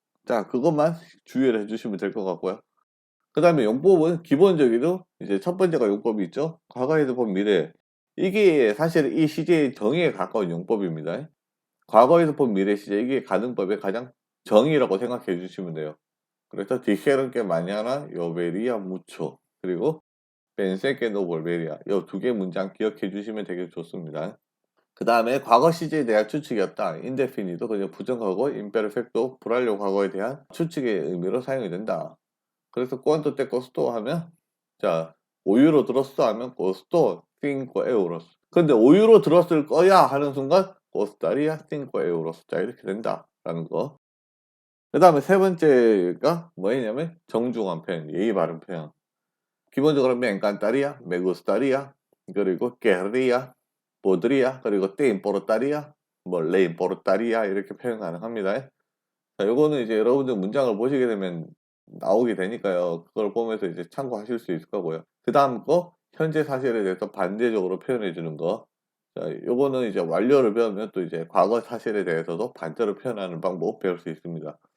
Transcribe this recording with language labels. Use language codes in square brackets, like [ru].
[ko] 자, 그것만 주의를 해주시면 될 것 같고요. 그 다음에 용법은 기본적으로 이제 첫 번째가 용법이 있죠. 과거에서 본 미래. 이게 사실 이 시제의 정의에 가까운 용법입니다. 과거에서 본 미래 시제 이게 가능법의 가장 정의라고 생각해 주시면 돼요. 그래서 [es] 디jeron que mañana llovería mucho. [ko] 그리고 [es] pensé que no volvería. [ko] 이 두 개 문장 기억해 주시면 되게 좋습니다. 그 다음에 과거 시제에 대한 추측이었다. indefinito 그냥 부정하고 imperfecto 불완료 과거에 대한 추측의 의미로 사용이 된다. 그래서 [es] cuánto te costó [ko] 하면 자 5유로 들었어 하면 [es] costó 5 euros. [ko] 근데 5유로 들었을 거야 하는 순간 [es] costaría 5 euros. [ko] 자 이렇게 된다라는 거. 그 다음에 세 번째가 뭐였냐면 정중한 표현, 예의 바른 표현. 기본적으로 [es] me encantaría, me gustaría, [ko] 그리고 querría, podría, 그리고 [es] te importaría, [ko] 뭐 [es] le importaría [ko] 이렇게 표현 가능합니다. 자, 요거는 이제 여러분들 문장을 보시게 되면 나오게 되니까요. 그걸 보면서 이제 참고하실 수 있을 거고요. 그 다음 거 현재 사실에 대해서 반대적으로 표현해 주는 거. 자, 요거는 이제 완료를 배우면 또 이제 과거 사실에 대해서도 반대로 표현하는 방법 배울 수 있습니다.